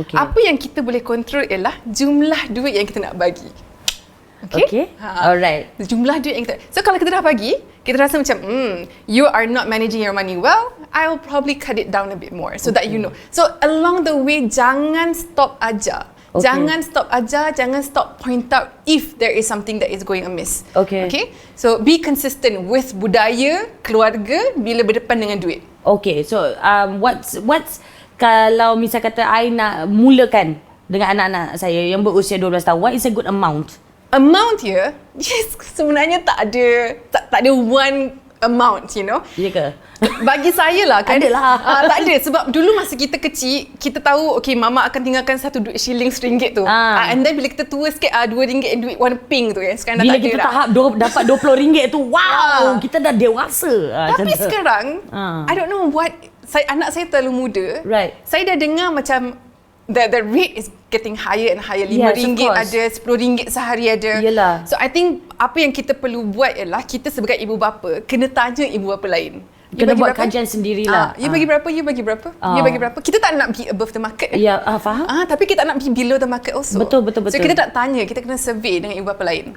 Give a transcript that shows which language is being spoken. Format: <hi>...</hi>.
<ms>Apa yang kita boleh control ialah jumlah duit yang kita nak bagi.</ms> <en>Okay. Alright.</en> <ms>Jumlah duit yang kita...</ms> <en>So</en> <ms>kalau kita dah bagi, kita rasa macam</ms> <en>you are not managing your money well, I will probably cut it down a bit more so that you know. So along the way,</en> <ms>jangan stop ajar. Jangan stop ajar, jangan stop</ms> <en>point out if there is something that is going amiss. Okay? So be consistent with</en> <ms>budaya keluarga bila berdepan dengan duit.</ms> <en>Okay, so what's</en> <ms>kalau misal kata I nak mulakan dengan anak-anak saya yang berusia 12 tahun,</ms> <en>what is a good amount? Amount ya, yes,</en> <ms>sebenarnya tak ada</ms> <en>one amount, you know.</en> <ms>Ya ke? Bagi saya lah kan. Adalah. Tak ada, sebab dulu masa kita kecil, kita tahu okay, mama akan tinggalkan satu duit shilling RM1 tu. And then bila kita tua sikit, RM2 duit warna pink tu kan. Sekarang bila dah tak kita ada tahap dapat RM20 tu, wow, kita dah dewasa. Tapi sekarang,</ms> <en>I don't know what,</en> <ms>anak saya terlalu muda.</ms> <en>Right.</en> <ms>Saya dah dengar macam</ms> <en>the rate is getting higher and higher.</en> <ms>RM5 ada, RM10 sehari ada. Yelah.</ms> <en>So I think</en> <ms>apa yang kita perlu buat ialah kita sebagai ibu bapa kena tanya ibu bapa lain. Kena buat kajian sendirilah. You bagi berapa, you bagi berapa, you bagi berapa. Kita tak nak</ms> <en>be above the market.</en> <ms>Ya, faham. Tapi kita nak</ms> <en>be below the market also.</en> <ms>Betul. So kita tak tanya, kita kena survey dengan ibu bapa lain.</ms>